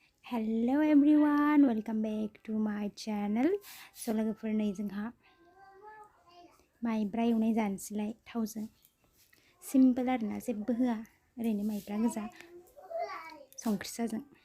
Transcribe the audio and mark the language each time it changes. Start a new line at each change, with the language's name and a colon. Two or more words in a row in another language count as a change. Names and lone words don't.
English: Hello everyone, welcome back to my channel.
Bodo: So लोगोफोर नै जोंहा माइब्रा एवनाय जानोसैलाय थावजों सिम्पोल आरोना जेबो होआ ओरैनो माइब्रा गोजा संख्रि साजों।